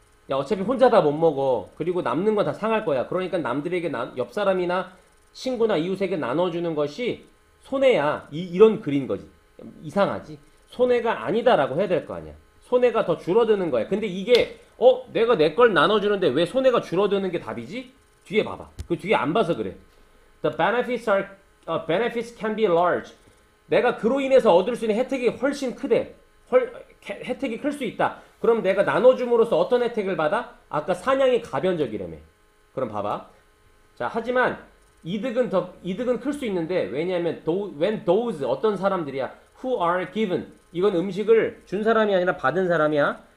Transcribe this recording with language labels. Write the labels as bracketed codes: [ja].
[ko] 야, 어차피 혼자 다 못 먹어. 그리고 남는 건 다 상할 거야. 그러니까 남들에게, 옆 사람이나 친구나 이웃에게 나눠주는 것이 손해야. 이런 글인 거지. 이상하지? 손해가 아니다라고 해야 될 거 아니야. 손해가 더 줄어드는 거야. 근데 이게 내가 내 걸 나눠주는데 왜 손해가 줄어드는 게 답이지? 뒤에 봐봐. 그 뒤에 안 봐서 그래. [en] The benefits can be large. [ko] 내가 그로 인해서 얻을 수 있는 혜택이 훨씬 크대. 혜택이 클 수 있다. 그럼 내가 나눠줌으로써 어떤 혜택을 받아? 아까 사냥이 가변적이라며. 그럼 봐봐. 자, 하지만 이득은 클 수 있는데, 왜냐하면 [en] when those, [ko] 어떤 사람들이야, [en] who are given, [ko] 이건 음식을 준 사람이 아니라 받은 사람이야.